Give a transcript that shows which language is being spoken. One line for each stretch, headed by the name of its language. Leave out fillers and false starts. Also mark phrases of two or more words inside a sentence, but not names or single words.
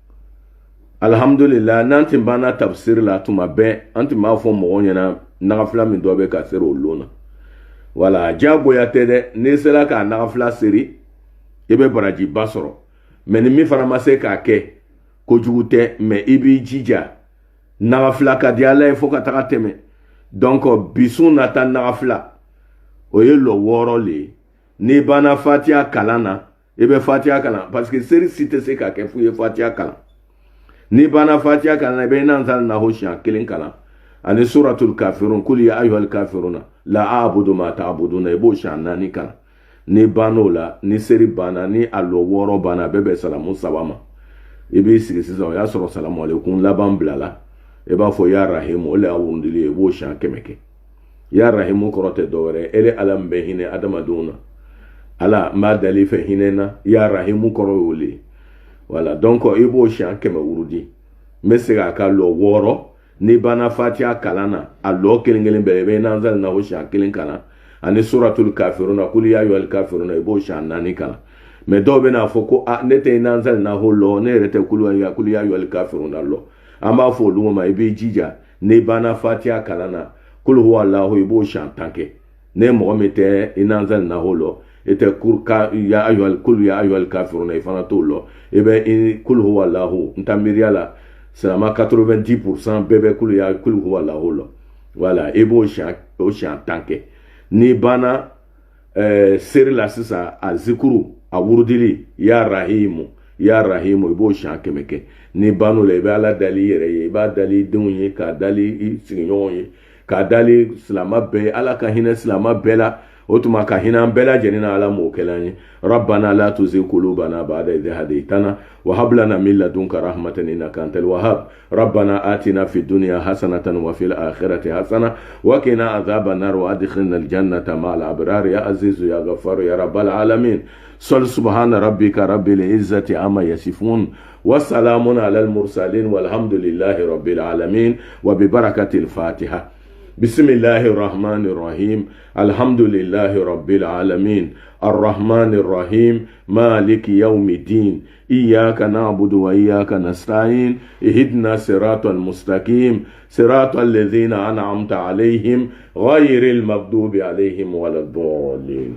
Bambara: alhamdulillah n'an tun banna tafsiri la tuma bɛɛ an tun b'a fɔ mɔgɔw ɲɛna nagafila min dɔ bɛ ka seri o lon na wala diyagoya tɛ dɛ n'i sera k'a nagafila seri i bɛ barajiba sɔrɔ mais ni min fana ma se k'a kɛ kojugu tɛ mais i b'i jija nagafila ka di ala ye fo ka taga tɛmɛ donc bisun nata nagafila o ye lɔ 6 le ye n'i banna fatiha kalan na i bɛ fatiha kalan parce que seri si tɛ se ka kɛ f'u ye fatiha kalan n'i banna fatiha kalan na i bɛ nanzal naho siɲɛ 1 kalan ani suratul kafirun
Arabic: قل يا أيها الكافرون لا أعبد ما تعبدون
Bambara: i b'o siɲɛ 4 kalan n'i bann'o la ni seri banna ni a lɔ 6 banna bɛɛ bɛ salamu 3 ma i b'i sigi sisan o y'a sɔrɔ
Arabic: السلام عليكم
Bambara: laban bilala i b'a fɔ
Arabic: يا رحيم
Bambara: o le y'a wurudili ye i b'o siɲɛ 100 kɛ ya rahimu kɔrɔ tɛ dɔwɛrɛ ele ala min bɛ hinɛ adamadenw na ala n b'a dali fɛ hinɛ na
Arabic: يا رحيم
Bambara: kɔrɔ y'o le voilà donc i b'o siɲɛ 100 wurudi n bɛ se k'a ka lɔ 6 n'i banna fatiha kalan na a lɔ kelen kelen bɛɛ i bɛ nanzali na o siɲɛ 1 kalan ani suratul kafiruna
Arabic: قل يا أيها الكافرون
Bambara: i b'o siɲɛ 4 kalan mais dɔw bɛ n'a fɔ ko ne tɛ nanzali na o lɔ ne yɛrɛ tɛ
Arabic: قل يا أيها الكافرون
Bambara: lɔ an b'a fɔ olu ma i b'i jija n'i banna fatiha kalan na
Arabic: قل هو الله
Bambara: i b'o siɲɛ 10 kɛ ne mɔgɔ min tɛ i nanzali na o lɔ i tɛ
Arabic: قل يا أيها الكافرون
Bambara: i fana t'o lɔ i bɛ
Arabic: قل هو الله
Bambara: n ta miiriya la silama 90% bɛɛ bɛ
Arabic: قل هو الله
Bambara: lɔ voilà i b'o siɲɛ 10 kɛ n'i banna seri la sisan a zikuru a wurudili
Arabic: يا رحيم
Bambara: i b'o siɲɛ 100 kɛ n'i bann'o la i bɛ ala dali i yɛrɛ ye i b'a dali i denw ye k'a dali i sigiɲɔgɔnw ye k'a dali silama bɛɛ ye ala ka hinɛ silama bɛɛ la o tuma ka hinɛ an bɛɛ lajɛlen na ala m'o kɛla an ye
Arabic: ربنا لا تزغ قلوبنا بعد إذ هديتنا وهب لنا من لدنك رحمة إنك أنت الوهاب ربنا آتنا في الدنيا حسنة وفي الآخرة حسنة وقنا عذاب النار وأدخلنا الجنة مع الأبرار يا عزيز يا غفار يا رب العالمين سبحان ربك رب العزة عما يصفون والسلام على المرسلين والحمد لله رب العالمين وببركة الفاتحة بسم الله الرحمن الرحيم الحمد لله رب العالمين الرحمن الرحيم مالك يوم الدين إياك نعبد وإياك نستعين اهدنا صراط المستقيم صراط الذين أنعمت عليهم غير المغضوب عليهم ولا الضالين.